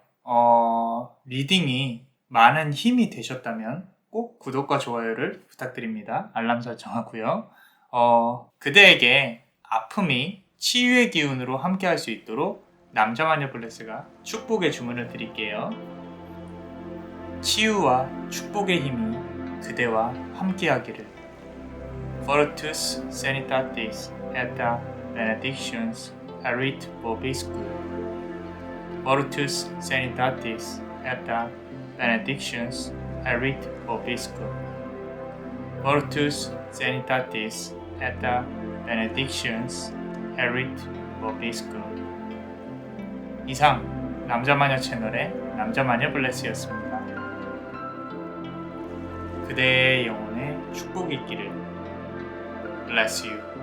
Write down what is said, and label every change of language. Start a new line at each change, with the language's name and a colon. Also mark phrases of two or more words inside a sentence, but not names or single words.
Korean: 리딩이 많은 힘이 되셨다면 꼭 구독과 좋아요를 부탁드립니다. 알람 설정하고요. 그대에게 아픔이 치유의 기운으로 함께 할 수 있도록 남자마녀 블레스가 축복의 주문을 드릴게요. 치유와 축복의 힘이 그대와 함께하기를.
Latin: Fortus Sanitatis et benedictions erit vobiscum. Fortus Sanitatis et benedictions erit vobiscum. Fortus Sanitatis et benedictions erit vobiscum.
Korean: 이상 남자마녀 채널의 남자마녀 블레스였습니다. 그대의 영혼에 축복이 있기를.
English: Bless you.